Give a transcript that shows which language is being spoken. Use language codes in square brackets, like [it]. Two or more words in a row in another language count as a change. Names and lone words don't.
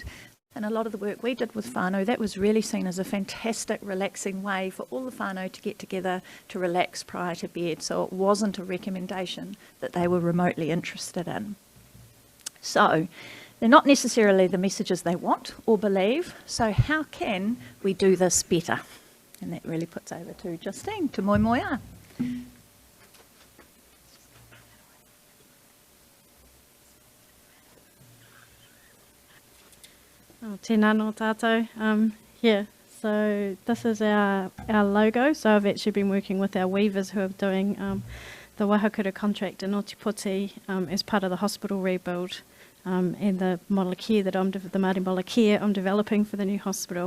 [en] And a lot of the work we did with whānau, that was really seen as a fantastic, relaxing way for all the whānau to get together to relax prior to bed. So it wasn't a recommendation that they were remotely interested in. So they're not necessarily the messages they want or believe. So how can we do this better? And that really puts over to Justine, to Moemoeā. [mi] Tēnā nō tātou. [en] So this is our logo. So I've actually been working with our weavers who are doing the WAakura contract in Ōtepoti as part of the hospital rebuild and the model of care that the Māori model of care I'm developing for the new hospital.